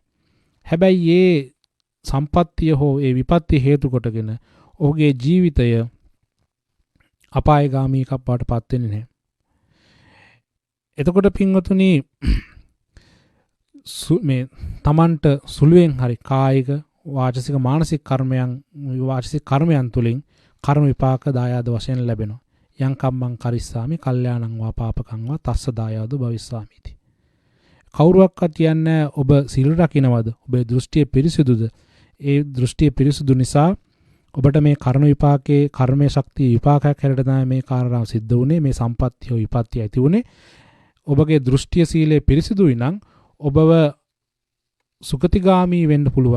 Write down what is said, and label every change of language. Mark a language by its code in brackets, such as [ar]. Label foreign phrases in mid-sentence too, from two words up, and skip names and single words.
[si] හැබැයි මේ සම්පත්තිය හෝ ඒ විපත්ති හේතු කොටගෙන ඔහුගේ ජීවිතය අපායගාමී එකක් බවට පත් වෙන්නේ නැහැ. එතකොට පින්වතුනි මේ තමන්ට සුළුවෙන් හරි කායික වාචසික මානසික කර්මයන් තුලින් කර්ම විපාක දායාද වශයෙන් ලැබෙනවා. [pi] යං කම්මං කරිස්සාමි කල්යාණං වා පාපකං වා තස්ස දායාද භවිස්සාමිති. [si] කවුරුවක්වත් කියන්නේ ඔබ සිල් රකින්නවද? ඔබේ දෘෂ්ටිය පිරිසිදුද? ඒ දෘෂ්ටිය පිරිසිදු නිසා ඔබට මේ කර්ම විපාකයේ කර්මයේ ශක්තිය විපාකයක් හැරෙට තමයි මේ කාරණාව සිද්ධ වුනේ. මේ සම්පත්තිය විපත්තිය ඇති වුනේ. ඔබගේ දෘෂ්ටිය සීලය පිරිසිදුයි නම් ඔබව සුගතිගාමී වෙන්න පුළුවන්.